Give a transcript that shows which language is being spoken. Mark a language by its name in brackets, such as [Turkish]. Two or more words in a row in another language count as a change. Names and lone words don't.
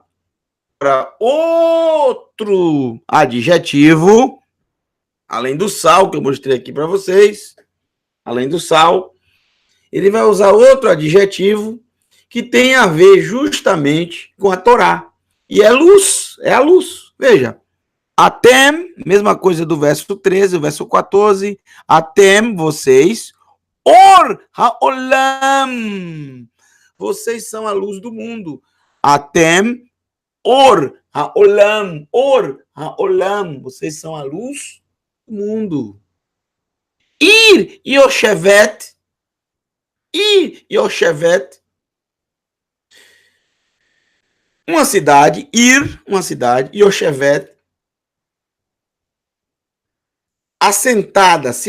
[Portuguese] Para outro adjetivo, além do sal, que eu mostrei aqui para vocês, além do sal, ele vai usar outro adjetivo que tem a ver justamente com a Torá. E é luz, é a luz. Veja, atem, mesma coisa do verso 13, o verso 14, atem, vocês, [Hebrew] אור העולם, [Portuguese] vocês são a luz do mundo. [Hebrew] אתם, אור העולם, [Portuguese] vocês são a luz do mundo. [Hebrew] עיר יושבת, [Portuguese] uma cidade, Yoshevet, assentada, se